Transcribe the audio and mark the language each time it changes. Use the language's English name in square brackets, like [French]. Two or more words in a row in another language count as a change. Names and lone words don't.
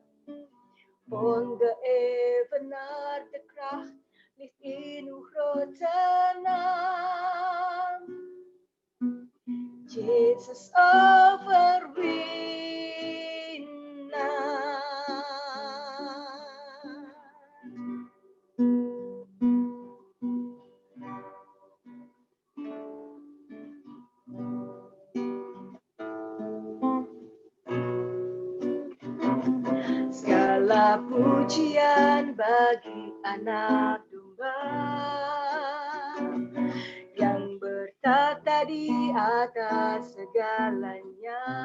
[Dutch] Ongeëvenaard de kracht ligt in uw grote naam. Jezus overwinnaar. [Indonesian] Segala pujian bagi anak domba yang bertata di atas segalanya.